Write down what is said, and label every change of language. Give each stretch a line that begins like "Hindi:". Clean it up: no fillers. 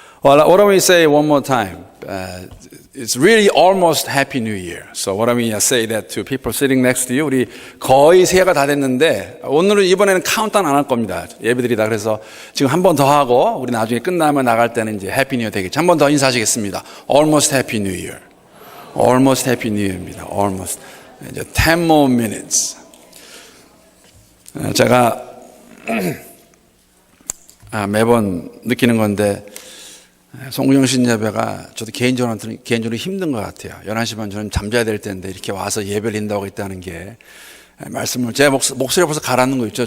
English: Well, why don't we say one more time? It's really almost Happy New Year. So why don't we say that to people sitting next to you?
Korean: 우리 거의 새해가 다 됐는데 오늘은 이번에는 카운트다운 안 할 겁니다. 예배드리다. 그래서 지금 한 번 더 하고 우리 나중에 끝나면 나갈 때는 이제 해피 뉴 이어 되겠죠. 한 번 더 인사하시겠습니다.
English: Almost Happy New Year. Almost Happy New Year
Korean: 입니다.
English: Almost.
Korean: 이제
English: 10 more minutes.
Korean: 제가 매번 느끼는 건데 송구영신 예배가 저도 개인적으로 힘든 것 같아요. 11시 반 저는 잠자야 될 때인데 이렇게 와서 예배를 인도하고 있다는 게 말씀을 제 목소리가 벌써 가라앉는 거 있죠.